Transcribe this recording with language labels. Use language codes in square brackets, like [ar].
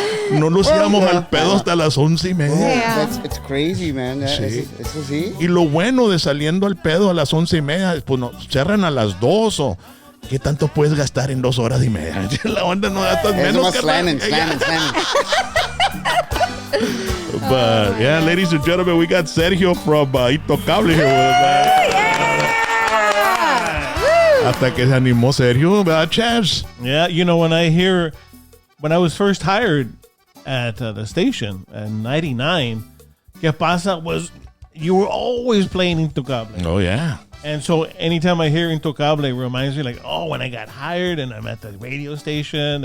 [es] No nos íbamos al pedo hasta las 11:30. [en] Yeah. It's crazy, man. [es] Sí. Eso sí. Y lo bueno de saliendo al pedo a las 11:30, pues nos cierran a las 2 o... ¿Qué tanto puedes gastar en 2 horas y media? La onda no gastas menos, [en] slamming. But yeah, ladies and gentlemen, we got Sergio from Intocable here with us, man. [es] Hasta que se animó Sergio, ¿verdad, Chavs? [en] Yeah, you know, when I was first hired at the station in 99, [es] ¿Qué pasa? [en] Was you were always playing Intocable. Oh, yeah. And so anytime I hear Intocable, it reminds me like, oh, when I got hired and I'm at the radio station.